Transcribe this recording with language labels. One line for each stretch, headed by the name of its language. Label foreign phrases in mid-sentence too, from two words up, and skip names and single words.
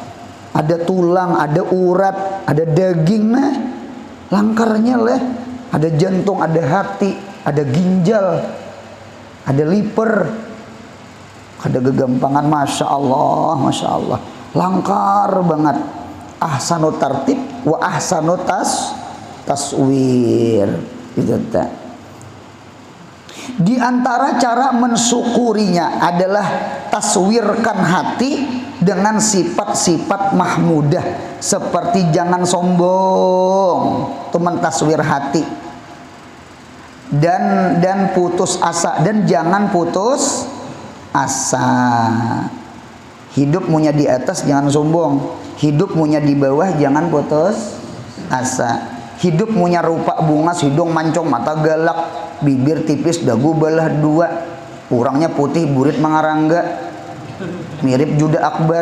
Indonesian: Ada tulang, ada urat, ada daging nah.
Banjar: Langkarnya lah.
Indonesian: Ada jantung, ada hati, ada ginjal, ada liver, ada gegampangan.
Arabic: Masya Allah, Masya Allah,
Indonesian: langkar banget.
Arabic: Ahsanu tartib wa ahsanu taswir.
Indonesian: Gitu tak. Di antara cara mensyukurinya adalah taswirkan hati dengan sifat-sifat mahmudah, seperti jangan sombong, itu mentaswir hati, dan putus asa, dan jangan putus asa. Hidup maunya di atas, jangan sombong. Hidup maunya di bawah, jangan putus asa.
Banjar: Hidup maunya rupa bungas, hidung mancung, mata galak, bibir tipis, dagu belah dua, urangnya putih, burit mangarangga, mirip Juda Akbar.